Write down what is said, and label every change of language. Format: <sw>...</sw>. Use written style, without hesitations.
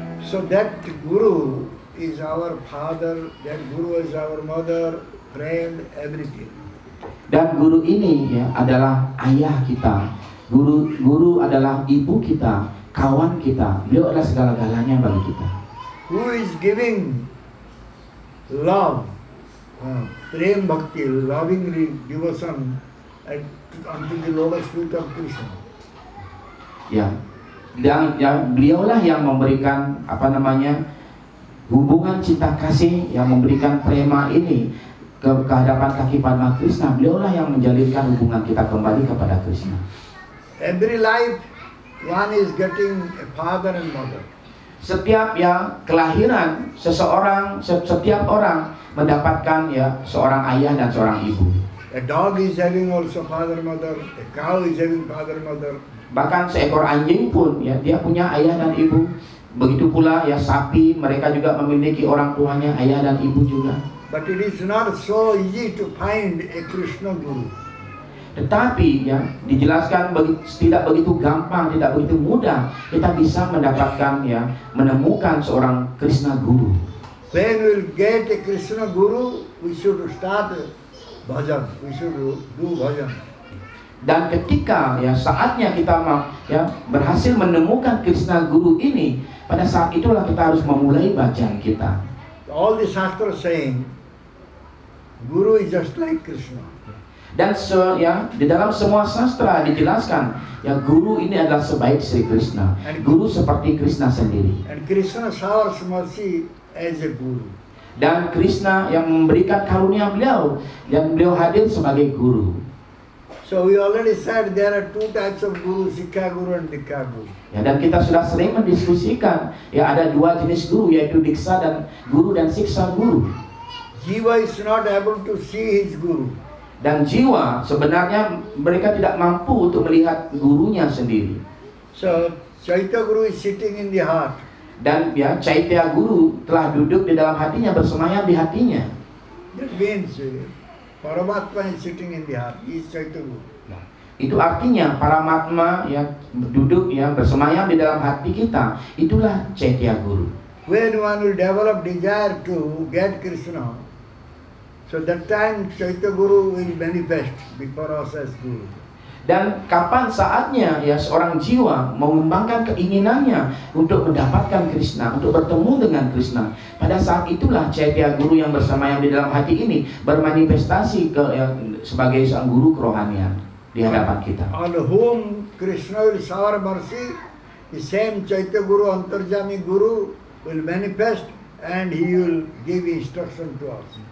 <en>So that Guru is our father, that Guru is our mother, friend, everything.</en> <id>Dan guru ini ya adalah ayah kita. Guru adalah ibu kita, kawan kita. Beliau adalah segala-galanya bagi kita.</id> <en>Who is giving love, prem bhakti, loving devotion unto the lotus feet of Krishna.</en> <id>Ya. Dan ya, beliaulah yang memberikan hubungan cinta kasih, yang memberikan prema ini ke hadapan kaki Padma Krishna. Beliaulah yang menjalinkan hubungan kita kembali kepada Krishna.</id> <en>Every life one is getting a father and mother.</en> <id>Setiap ya kelahiran setiap orang mendapatkan ya seorang ayah dan seorang ibu.</id> <en>A dog is having also father mother, a cow is having father mother.</en> <id>Bahkan seekor anjing pun ya dia punya ayah dan ibu. Begitu pula ya sapi, mereka juga memiliki orang tuanya, ayah dan ibu juga.</id> <en>But it is not so easy to find a Krishna Guru.</en> <id>Tetapi ya dijelaskan tidak begitu gampang, tidak begitu mudah kita bisa mendapatkan ya menemukan seorang Krishna Guru.</id> <en>When we will get a Krishna Guru, we should start bhajan. We should do bhajan.</en> <id>Dan ketika ya saatnya kita berhasil menemukan Krishna Guru ini, pada saat itulah kita harus memulai bacaan kita.</id> <en>All the Shastras saying, Guru is just like Krishna.</en> <id>Dan di dalam semua sastra dijelaskan ya guru ini adalah sebaik Sri Krishna. Guru seperti Krishna sendiri.</id> <en>And Krishna showers mercy as a guru.</en> <id>Dan Krishna yang memberikan karunia beliau, yang beliau hadir sebagai guru.</id> <en>So we already said there are two types of guru, Sikha Guru and Dikha Guru.</en> <id>Ya, dan kita sudah sering mendiskusikan ya ada dua jenis guru, yaitu Diksa dan Guru dan Siksa Guru.</id> <en>Jiva is not able to see his guru.</en> <id>Dan jiwa sebenarnya mereka tidak mampu untuk melihat gurunya sendiri.</id> <en>So Chaitya Guru is sitting in the heart.</en> <id>Dan ya Chaitya Guru telah duduk di dalam hatinya, bersemayam di hatinya.</id> <en>That means Paramatma is sitting in the heart. He is Chaitya Guru.</en> <id>Itu artinya Paramatma ya duduk ya bersemayam di dalam hati kita. Itulah Chaitya Guru.</id> <en>When one will develop desire to get Krishna, so that time Chaitya Guru will manifest before us as Guru.</en> <id>Dan kapan saatnya ya seorang jiwa mengembangkan keinginannya untuk mendapatkan Krishna, untuk bertemu dengan Krishna, pada saat itulah Chaitya Guru yang bersemayam di dalam hati ini bermanifestasi sebagai seorang guru kerohanian di hadapan kita.</id> <en>On whom Krishna will shower mercy, the same Chaitya Guru, Antarjami Guru, will manifest and he will give instruction to us.</en>